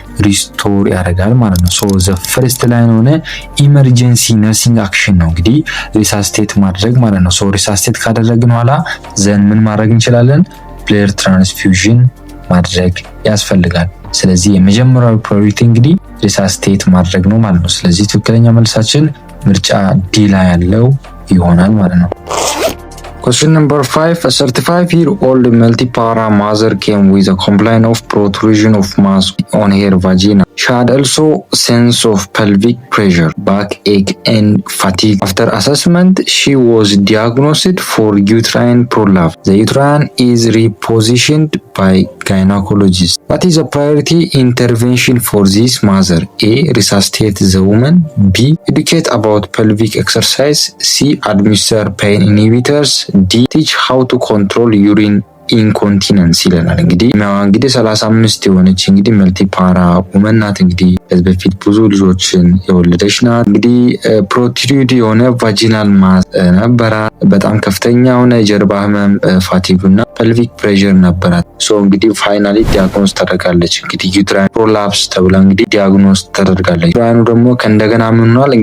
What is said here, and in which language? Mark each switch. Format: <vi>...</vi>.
<am>ሪስቶር ያደርጋል ማለት ነው። ዘ ፈርስት ላይን ሆነ ኢመርጀንሲ ነርሲንግ አክሽን ነው እንግዲህ ሪሳስቴት ማድረግ ማለት ነው። ሪሳስቴት ካደረግን በኋላ ዘን ምን ማድረግ እንችላለን? ብለድ ትራንስፊውዥን ማድረግ ያስፈልጋል። ስለዚህ የመጀመሪያው ፕራዮሪቲ እንግዲህ ሪሳስቴት ማድረግ ነው ማለት ነው። ስለዚህ ትክክለኛ መልሳችን ምርጫ ዲ ላይ ያለው ይሆናል ማለት ነው።</am> <en>Question number 5. A 35-year-old multipara mother came with a complaint of protrusion of mass on her vagina. She had also sense of pelvic pressure, backache, and fatigue. After assessment, she was diagnosed for uterine prolapse. The uterine is repositioned by gynecologist. What is a priority intervention for this mother? A. Resuscitate the woman. B. Educate about pelvic exercise. C. Administer pain inhibitors. D. Teach how to control urine</en> <am>ኢንኮንቲነንስ ይለናል። እንግዲህ 35 የሆነች እንግዲህ መልቲፓራ ውመን ናት። እንግዲህ ከዚህ በፊት ብዙ ልጆችን የወለደች ናት። እንግዲህ ፕሮትሩድ የሆነ ቫጂናል ማስ ነበራት። በጣም ከፍተኛ የሆነ የጀርባ ህመም፣ ፋቲግ እና ፐልቪክ ፕሬሸር ነበራት። እንግዲህ ፋይናሊ ዲያግኖስ ተደርጋለች። እንግዲህ ዩትራይን ፕሮላፕስ ተብላ እንግዲህ ዲያግኖስ ተደርጋለች። ዩትራይኑ ደግሞ ከእንደገና ምን ሆኗል?</am>